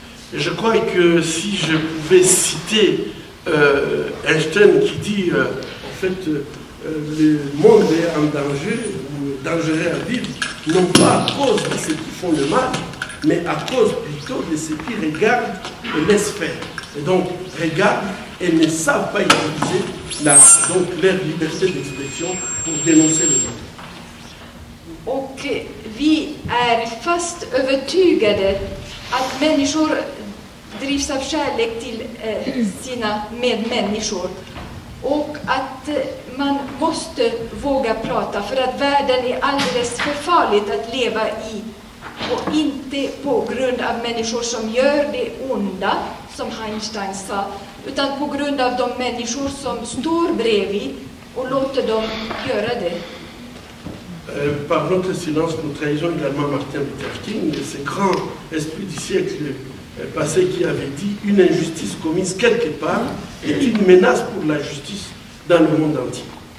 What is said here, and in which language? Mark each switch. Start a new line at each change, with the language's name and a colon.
French: Je crois que si je pouvais citer Einstein qui dit en fait le monde est en danger ou dangereux à vivre, non pas à cause de ceux qui font le mal, mais à cause plutôt de ceux qui regardent et laissent faire. Et donc regardent et ne savent pas utiliser donc leur liberté d'expression pour dénoncer le mal.
Swedish: Och vi är fast övertygade att människor drivs av kärlek till sina medmänniskor och att man måste våga prata, för att världen är alldeles för farligt att leva i, och inte på grund av människor som gör det onda, som Einstein sa, utan på grund av de människor som står bredvid och låter dem göra det.
French: Par notre silence, nous trahissons également Martin Luther King, ce grand esprit du siècle passé qui avait dit « Une injustice commise quelque part est une menace pour la justice dans le monde entier ».